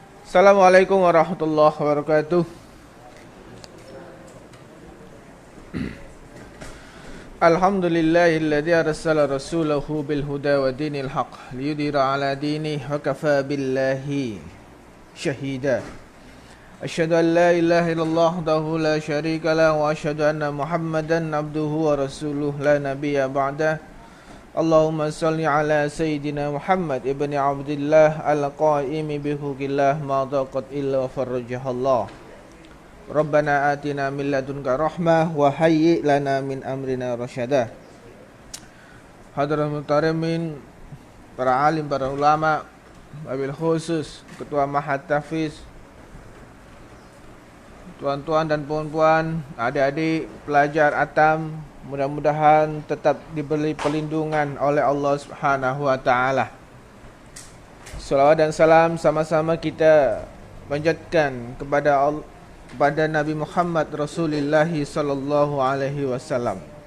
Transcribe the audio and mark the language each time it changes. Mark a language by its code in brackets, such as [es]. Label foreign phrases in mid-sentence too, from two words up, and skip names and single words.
[ar] السلام عليكم ورحمة الله وبركاته الحمد لله الذي أرسل رسوله بالهدى ودين الحق ليظهره على الدين كله وكفى بالله شهيدا. أشهد أن لا إله إلا الله وحده لا شريك له وأشهد أن محمدا عبده ورسوله لا نبي بعده. اللهم صل على سيدنا محمد بن عبد الله القائم بحق الله ما ضاقت إلا فرجها الله. ربنا آتنا من لدنك رحمة وهيئ لنا من أمرنا رشدا. الحاضرين المحترمين, [ms] para alim, para ulama, [ar] وبالخصوص [ms] Ketua Mahat Tahfiz, tuan-tuan dan puan-puan, adik-adik pelajar Atam, mudah-mudahan tetap diberi perlindungan oleh Allah [ar] سبحانه وتعالى. [ms] Salawat dan salam sama-sama kita panjatkan kepada Nabi Muhammad Rasulullah [ar] صلى الله عليه وسلم.